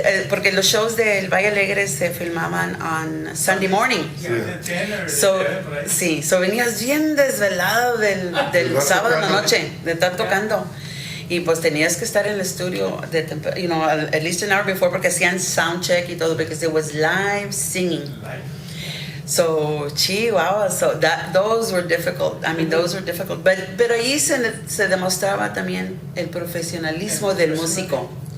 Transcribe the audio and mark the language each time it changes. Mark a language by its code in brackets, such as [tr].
[es] Porque los shows del Valle Alegre se filmaban [en] on Sunday morning. [es] So, sí, so venías bien desvelado del sábado en la noche, de estar tocando. Y pues tenías que estar en el estudio, [en] at least an hour before, [es] porque hacían sound check y todo, [en] because it was live singing. So, chihuahua, so those were difficult. I mean, those were difficult. [es] Pero ahí se demostraba también el profesionalismo del músico.